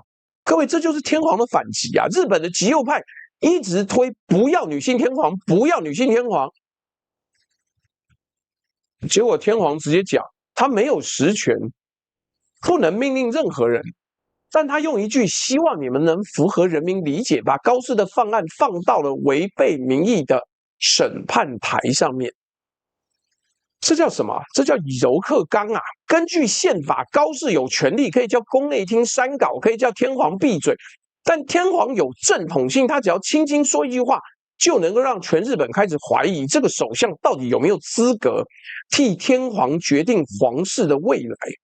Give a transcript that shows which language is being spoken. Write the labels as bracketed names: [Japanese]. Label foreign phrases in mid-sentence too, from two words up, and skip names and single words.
[Chinese] 各位，這就是天皇的反擊啊！日本的極右派一直推不要女性天皇，不要女性天皇，結果天皇直接講，他沒有實權，不能命令任何人但他用一句“希望你們能符合人民理解”，把高士的犯案放到了違背民意的審判台上面。這叫什麼？這叫柔克剛啊！根據憲法，高士有權利可以叫宮內廳刪稿，可以叫天皇閉嘴。但天皇有正統性，他只要輕輕說一句話，就能夠讓全日本開始懷疑這個首相到底有沒有資格替天皇決定皇室的未來。